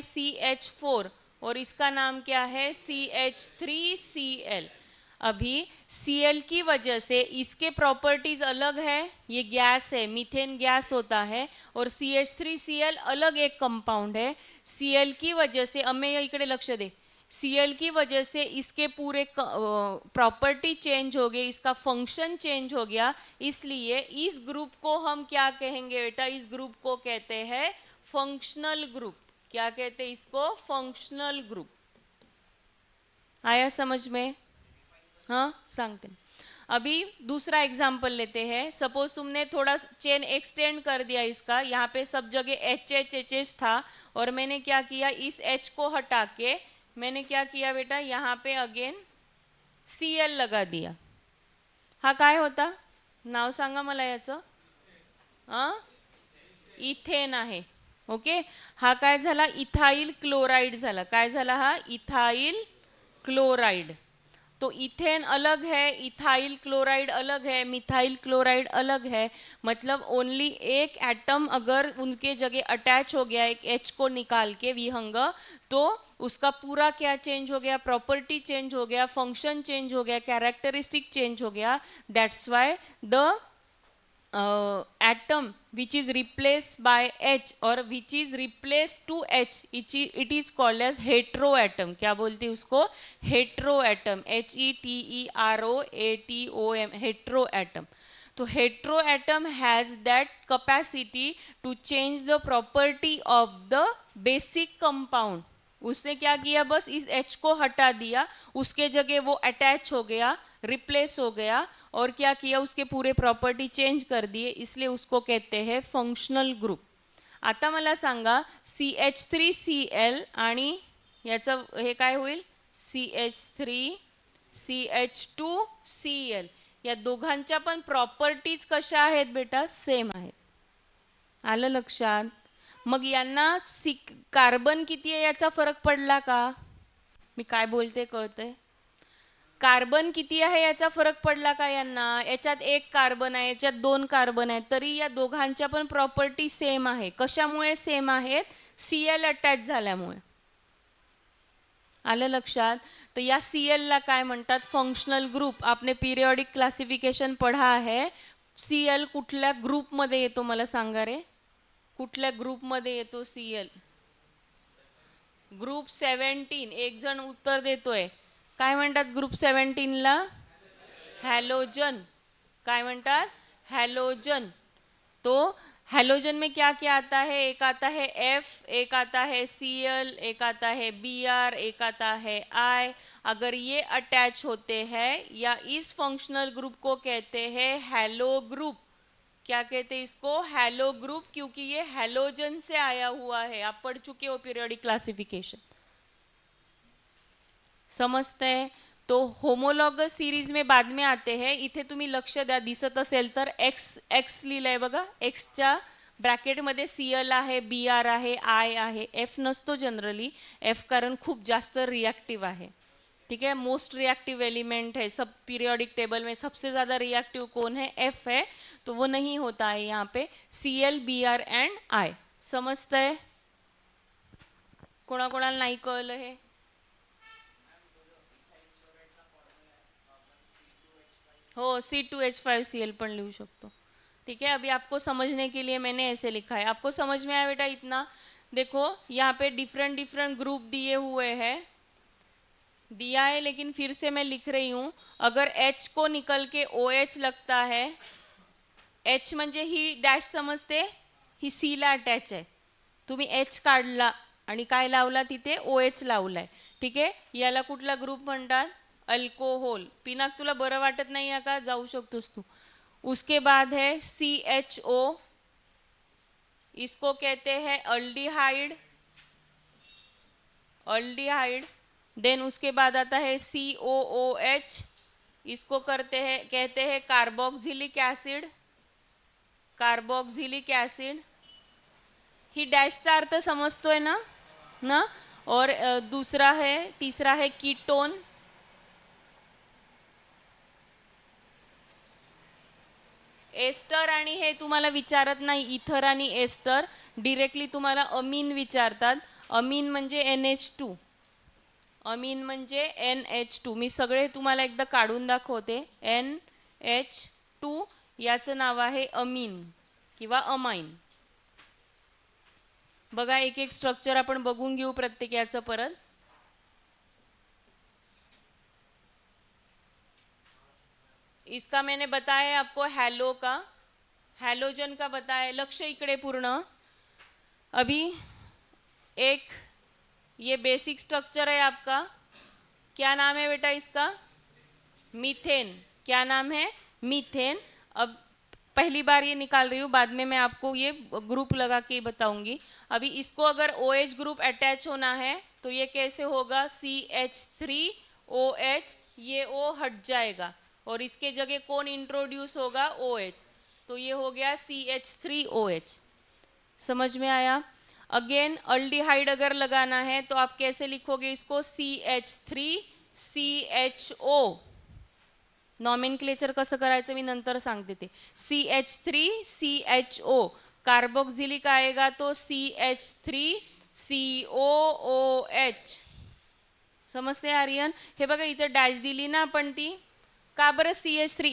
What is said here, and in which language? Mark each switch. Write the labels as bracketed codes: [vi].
[hi] CH4 और इसका नाम क्या है? CH3Cl. अभी Cl की वजह से इसके प्रॉपर्टीज अलग है, ये गैस है, मीथेन गैस होता है, और CH3Cl अलग एक कंपाउंड है. Cl की वजह से, अब मैं [mr] इकडे लक्ष दे, [hi] Cl की वजह से इसके पूरे प्रॉपर्टी चेंज हो गए, इसका फंक्शन चेंज हो गया. इसलिए इस ग्रुप को हम क्या कहेंगे बेटा? इस ग्रुप को कहते हैं फंक्शनल ग्रुप. क्या कहते हैं इसको? Functional group. आया समझ में? हाँ, सांगते. अभी दूसरा एग्जाम्पल लेते हैं. सपोज तुमने थोड़ा चेन एक्सटेंड कर दिया इसका, यहाँ पे सब जगह HH था और मैंने क्या किया, इस H को हटा के मैंने क्या किया बेटा, यहाँ पे अगेन Cl लगा दिया. [mr] हा काय होता? नाव सांगा मला याचं. इथेन आहे. ओके, हा काय झाला, इथाइल क्लोराइड झाला. काय झाला हा, इथाइल क्लोराइड. [hi] तो इथेन अलग है, इथाइल क्लोराइड अलग है, मिथाइल क्लोराइड अलग है. मतलब ओनली एक एटम अगर उनके जगह अटैच हो गया एक H को निकाल के विहंग, तो उसका पूरा क्या चेंज हो गया, प्रॉपर्टी चेंज हो गया, फंक्शन चेंज हो गया, कैरेक्टरिस्टिक चेंज हो गया. [en] That's why the atom which is replaced by H or which is replaced to H, it is called as heteroatom. [hi] क्या बोलते हैं उसको, heteroatom, HETEROATOM, heteroatom. [en] तो heteroatom has that capacity to change the property of the basic compound. [hi] उसने क्या किया, बस इस H को हटा दिया, उसके जगह वो अटैच हो गया, रिप्लेस हो गया, और क्या किया, उसके पूरे प्रॉपर्टी चेंज कर दिए, इसलिए उसको कहते हैं फंक्शनल ग्रुप. [mr] आता मला सांगा CH3Cl आणि याचं हे काय होईल, CH3CH2Cl, या दोघांच्या पण प्रॉपर्टीज कशा आहेत बेटा, सेम आहेत. आलं लक्षात. मग यांना कार्बन किती आहे याचा फरक पडला का, मी काय बोलते कळतंय, कार्बन किती आहे याचा फरक पडला का यांना, याच्यात एक कार्बन आहे, याच्यात दोन कार्बन आहेत, तरी या दोघांच्या पण प्रॉपर्टी सेम आहे. कशामुळे सेम आहेत, Cl अटॅच झाल्यामुळे. आलं लक्षात. तर या Cl ला काय म्हणतात, फंक्शनल ग्रुप. [hi] आपने पिरियॉडिक क्लासिफिकेशन पढ़ा है. [mr] Cl कुठल्या ग्रुपमध्ये येतो मला सांगा रे, कुठल्या ग्रुपमध्ये येतो Cl, ग्रुप 17. एक जण उत्तर देतोय. काय म्हणतात ग्रुप 17 ला, हॅलोजन. काय म्हणतात, हॅलोजन. [hi] तो हैलोजन में क्या क्या आता है, एक आता है F, एक आता है Cl, एक आता है Br, एक आता है I. अगर ये अटैच होते हैं या इस फंक्शनल ग्रुप को कहते हैं हैलो ग्रुप. क्या कहते हैं इसको, हैलो ग्रुप, क्योंकि ये हैलोजन से आया हुआ है. आप पढ़ चुके हो पीरियोडिक क्लासिफिकेशन, समजते हैं. तो होमोलॉगस सीरीज में बाद में आते हैं. [mr] इथे तुम्ही लक्ष द्या, दिसत असेल तर एक्स लिहिलंय बघा, एक्सच्या ब्रॅकेटमध्ये Cl आहे, Br आहे, I आहे. F नसतो जनरली, F कारण खूप जास्त रिएक्टिव आहे. [hi] ठीक है, मोस्ट रिएक्टिव एलिमेंट है सब पीरियोडिक टेबल में, सबसे ज़्यादा रिएक्टिव कौन है, F है, तो वो नहीं होता है यहाँ पे. [en] Cl, Br and I. [mr] समजतं आहे, कोणाकोणाला नाही कळलं हे. हो, C2H5Cl पण [hi] लिखू सकते. ठीक है, अभी आपको समझने के लिए मैंने ऐसे लिखा है. आपको समझ में आया बेटा इतना. देखो यहाँ पे डिफरेंट डिफरेंट ग्रुप दिए हुए हैं, दिया है, लेकिन फिर से मैं लिख रही हूँ. अगर H को निकल के OH लगता है, [mr] H म्हणजे ही डॅश समजते, ही C ला अटॅच आहे. तुम्ही H काढला आणि काय लावला तिथे, OH लावलाय. ठीक आहे, याला कुठला ग्रुप म्हणतात, अल्कोहोल. पिनाक तुला बरं वाटत नाही आहे का, जाऊ शकतोस तू. [hi] उसके बाद है CHO, इसको कहते हैं अल्डिहाइड, अल्डिहाइड. देन उसके बाद आता है COOH, इसको कहते हैं कार्बोक्सिलिक एसिड, कार्बोक्सिलिक एसिड. [mr] ही डैशचा अर्थ समजतोय ना ना. [hi] और दूसरा है, तीसरा है कीटोन. [mr] एस्टर आणि हे तुम्हाला विचारत नाही, इथर आणि एस्टर डिरेक्टली तुम्हाला अमीन विचारतात. अमीन म्हणजे NH2, अमीन म्हणजे NH2. मी सगळे तुम्हाला एकदा काढून दाखवते. NH2 याचं नाव आहे अमीन किंवा अमाइन. बघा एक एक स्ट्रक्चर आपण बघून घेऊ प्रत्येक याचं परत. [hi] इसका मैंने बताया आपको हैलो का, हैलोजन का बताया. [mr] लक्ष्य इकडे पूर्ण. [hi] अभी एक ये बेसिक स्ट्रक्चर है आपका, क्या नाम है बेटा इसका, मीथेन. क्या नाम है, मीथेन. अब पहली बार ये निकाल रही हूँ, बाद में मैं आपको ये ग्रुप लगा के बताऊंगी. अभी इसको अगर OH ग्रुप अटैच होना है तो ये कैसे होगा, CH3OH, ये O हट जाएगा और इसके जगह कौन इंट्रोड्यूस होगा, OH. तो ये हो गया CH3OH. समझ में आया? अगेन अल्डिहाइड अगर लगाना है तो आप कैसे लिखोगे इसको? CH3CHO. [mr] नॉमेनक्लेचर कसं करायचं मी नंतर सांगते ते. [hi] CH3CHO. कार्बोक्सिलिक आएगा तो CH3COOH. समजते आर्यन? [mr] हे बघा इथे डॅश दिली ना आपण ती. का बरं CH3?